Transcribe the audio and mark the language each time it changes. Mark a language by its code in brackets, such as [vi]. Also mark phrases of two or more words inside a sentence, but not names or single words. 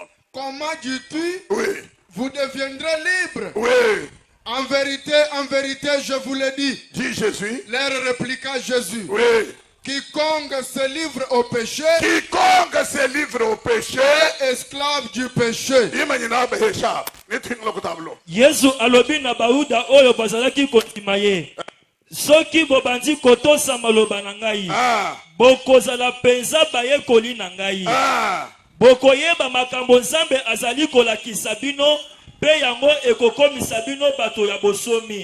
[fr] Comment dis-tu, Oui, vous deviendrez libres? oui, En vérité, je vous le dis. dit Jésus. Leur répliqua Jésus. Oui. Quiconque se livre au péché Quiconque se livre au péché, est esclave du péché. imagina behesha. Nitinga kutablo. [ln] yesu alobi na bayuda oyo bazalaki kondima ye soki bobandi kotosa maloba na ngai bokozala penza bayekoli na ngai bokoyeba makambo nzambe azali kolakisa bino mpe yango ekokomisa bino bato ya bosomi.